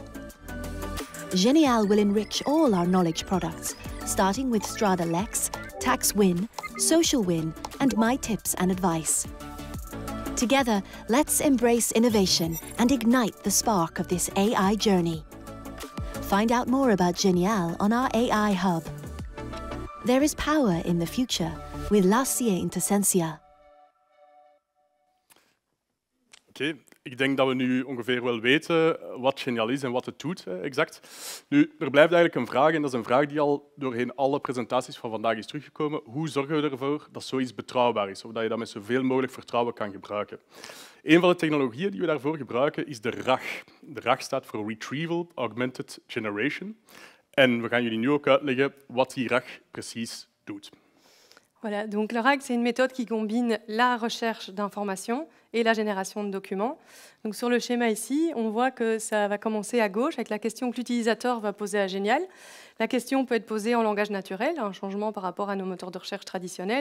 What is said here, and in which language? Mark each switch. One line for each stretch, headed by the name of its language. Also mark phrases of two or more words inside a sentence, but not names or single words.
English: Genial will enrich all our knowledge products, starting with Stradalex, TaxWin, SocialWin, and My Tips and Advice. Together, let's embrace innovation and ignite the spark of this AI journey. Find out more about Genial on our AI Hub. There is power in the future with Larcier Intersensia.
Dutch: Oké, ik denk dat we nu ongeveer wel weten wat Genial is en wat het doet, exact. Nu, er blijft eigenlijk een vraag, en dat is een vraag die al doorheen alle presentaties van vandaag is teruggekomen. Hoe zorgen we ervoor dat zoiets betrouwbaar is, of dat je dat met zoveel mogelijk vertrouwen kan gebruiken? Een van de technologieën die we daarvoor gebruiken is de RAG. De RAG staat voor
English: Retrieval Augmented Generation.
Dutch: En we gaan jullie nu ook uitleggen wat die RAG precies doet.
French: Voilà, donc le RAG, c'est une méthode qui combine la recherche d'informations et la génération de documents. Donc sur le schéma ici, on voit que ça va commencer à gauche avec la question que l'utilisateur va poser à Génial. La question peut être posée en langage naturel, un changement par rapport à nos moteurs de recherche traditionnels.